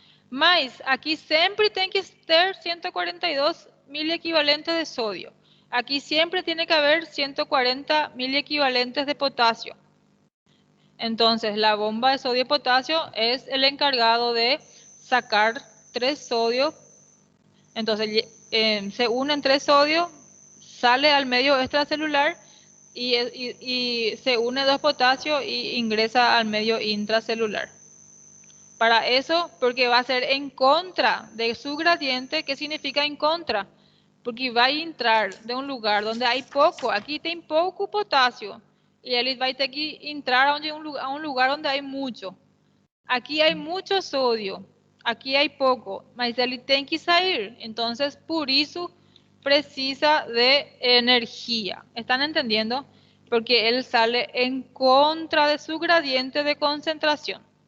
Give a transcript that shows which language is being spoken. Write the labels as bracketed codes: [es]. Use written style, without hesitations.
[pt] Mas aqui sempre tem que ter 142 miliequivalentes de sodio. [es] Aquí siempre tiene que haber 140 miliequivalentes de potasio. Entonces, la bomba de sodio y potasio es el encargado de sacar 3 sodio. Entonces, se unen 3 sodio, sale al medio extracelular y se une 2 potasio y ingresa al medio intracelular. Para eso, porque va a ser en contra de su gradiente. ¿Qué significa en contra? [pt] Porque vai entrar de um lugar onde há pouco, aqui tem pouco potássio, e ele vai ter que entrar a um lugar onde há muito. Aqui há muito sódio, aqui há pouco, mas ele tem que sair. Então, por isso, precisa de energia. [es] ¿Están entendiendo? [pt] Porque ele [es] sale en contra de su gradiente de concentración.